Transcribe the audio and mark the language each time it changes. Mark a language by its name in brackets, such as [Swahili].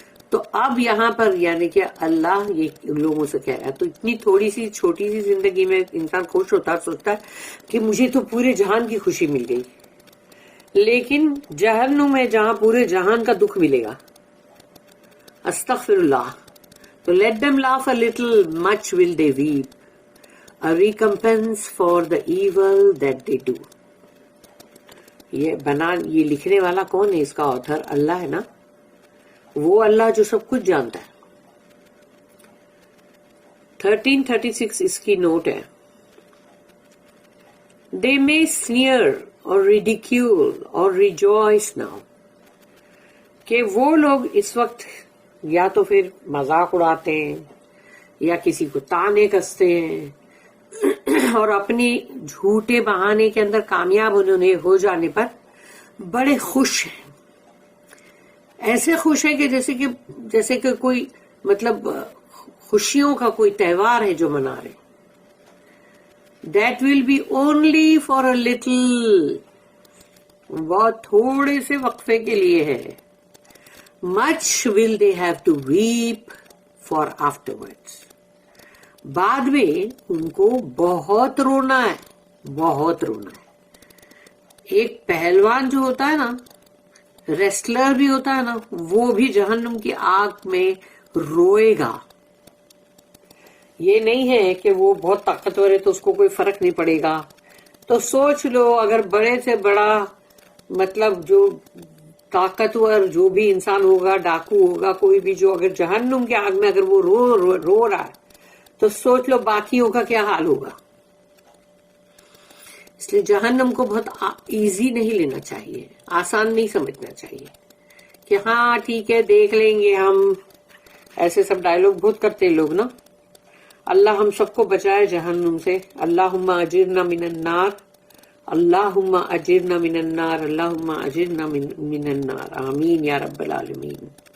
[Urdu] تو اب یہاں پر یعنی کہ اللہ یہ لوگوں سے کہہ رہا ہے. تو اتنی تھوڑی سی چھوٹی سی زندگی میں انسان خوش ہوتا ہے, سوچتا ہے کہ مجھے تو پورے جہان کی خوشی مل گئی, لیکن جہنم میں جہاں پورے جہان کا دکھ ملے گا. استغفر اللہ. [English] تو let them laugh a little, much will they weep, a recompense for the evil that they do. [Urdu] یہ لکھنے والا کون ہے؟ اس کا آتھر اللہ ہے نا, وہ اللہ جو سب کچھ جانتا ہے. 1336 اس کی نوٹ ہے. [English] They may sneer or ridicule or rejoice now. [Urdu] کہ وہ لوگ اس وقت یا تو پھر مذاق اڑاتے ہیں یا کسی کو تانے کستے ہیں اور اپنی جھوٹے بہانے کے اندر کامیاب انہوں ہو جانے پر بڑے خوش ہیں. ایسے خوش ہیں کہ جیسے کہ کوئی مطلب خوشیوں کا کوئی تہوار ہے جو منا رہے. [English] That will be only for a little. [Urdu] بہت تھوڑے سے وقفے کے لیے ہے. [English] Much will they have to weep for afterwards. [Urdu] بعد میں ان کو بہت رونا ہے, بہت رونا ہے. ایک پہلوان جو ہوتا ہے نا, ریسلر بھی ہوتا ہے نا, وہ بھی جہنم کی آگ میں روئے گا. یہ نہیں ہے کہ وہ بہت طاقتور ہے تو اس کو کوئی فرق نہیں پڑے گا. تو سوچ لو اگر بڑے سے بڑا مطلب جو طاقتور جو بھی انسان ہوگا, ڈاکو ہوگا, کوئی بھی جو اگر جہنم کی آگ میں اگر وہ رو رہا ہے تو سوچ لو باقیوں کا کیا حال ہوگا. اس لیے جہنم کو بہت ایزی نہیں لینا چاہیے, آسان نہیں سمجھنا چاہیے کہ ہاں ٹھیک ہے دیکھ لیں گے ہم. ایسے سب ڈائلوگ بہت کرتے لوگ نا. اللہ ہم سب کو بچائے جہنم سے. [Arabic] اللہم اجرنا من النار, اللہم اجرنا من النار, اللہم اجرنا من النار. آمین یا رب العالمین.